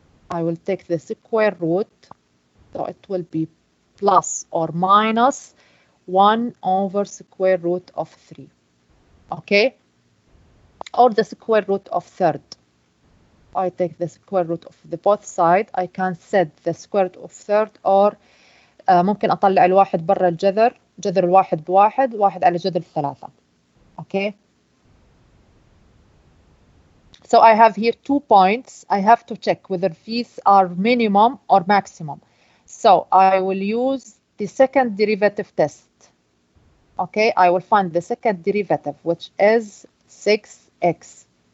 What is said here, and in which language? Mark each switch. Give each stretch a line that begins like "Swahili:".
English: I will take the square root, so it will be plus or minus 1 over square root of 3. Okay? Or the square root of third. I take the square root of the both side. I can set the square root of third, or
Arabic: ممكن أطلع الواحد برا الجذر، جذر الواحد بواحد، واحد على جذر الثلاثة. Okay.
English: So I have here 2 points. I have to check whether these are minimum or maximum. So I will use the second derivative test. Okay, I will find the second derivative, which is 6x.